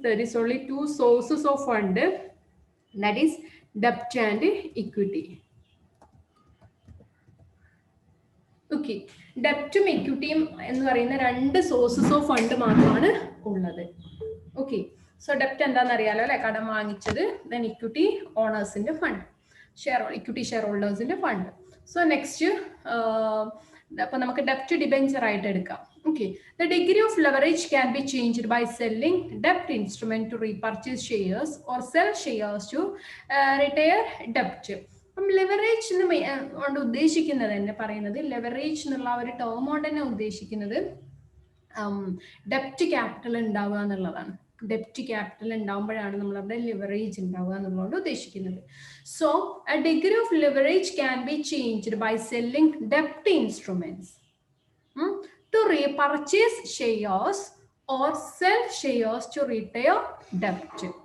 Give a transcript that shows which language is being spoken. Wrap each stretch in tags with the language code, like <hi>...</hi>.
<en>There is only two sources of fund, that is debt and equity.</en> <ml>Okay, ഡെപ്റ്റും ഇക്വിറ്റിയും എന്ന് പറയുന്ന രണ്ട് sources of fund മാത്രമാണ് ഉള്ളത്. Okay, so ഡെപ്റ്റ് എന്താണെന്ന് അറിയാലോ അല്ലെ, കടം വാങ്ങിച്ചത്. Then equity ഓണേഴ്സിന്റെ fund, equity share ഹോൾഡേഴ്സിന്റെ fund. So next അപ്പൊ നമുക്ക് ഡെപ്റ്റ് ഡിബെഞ്ചർ ആയിട്ട് എടുക്കാം.</ml> <en>Okay, the degree of leverage can be changed by selling debt instrument to repurchase shares or sell shares to retire debt.</en> <ml>അപ്പം ലെവറേജ് കൊണ്ട് ഉദ്ദേശിക്കുന്നത് തന്നെ പറയുന്നത്, leverage എന്നുള്ള ഒരു ടേം കൊണ്ട് തന്നെ ഉദ്ദേശിക്കുന്നത് ഡെപ്റ്റ് ക്യാപിറ്റൽ ഉണ്ടാവുക എന്നുള്ളതാണ്. ഡെപ്റ്റ് ക്യാപിറ്റൽ ഉണ്ടാവുമ്പോഴാണ് നമ്മളവിടെ ലിവറേജ് ഉണ്ടാവുക എന്നുള്ളതുകൊണ്ട് ഉദ്ദേശിക്കുന്നത്.</ml> <en>So A degree of leverage can be changed by selling ഡെപ്റ്റ് instruments to repurchase shares or sell shares to retire debt.</en>